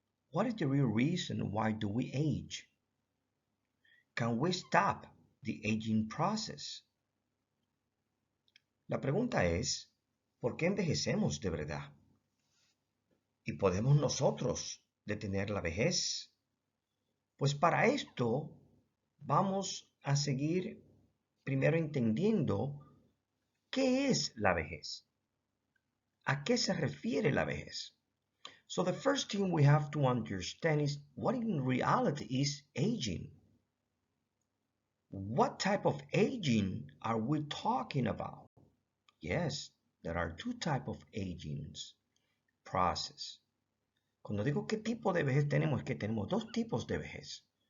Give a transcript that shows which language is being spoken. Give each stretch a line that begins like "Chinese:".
English: What is the real reason why do we age? Can we stop the aging process?
Spanish: La pregunta es, ¿por qué envejecemos de verdad? ¿Y podemos nosotros detener la vejez? Pues para esto vamos a seguir primero entendiendo qué es la vejez. ¿A qué se refiere la vejez?
English: So the first thing we have to understand is what in reality is aging. What type of aging are we talking about? Yes, there are two types of aging process.
Spanish: Cuando digo qué tipo de vejez tenemos, es que tenemos dos tipos de vejez.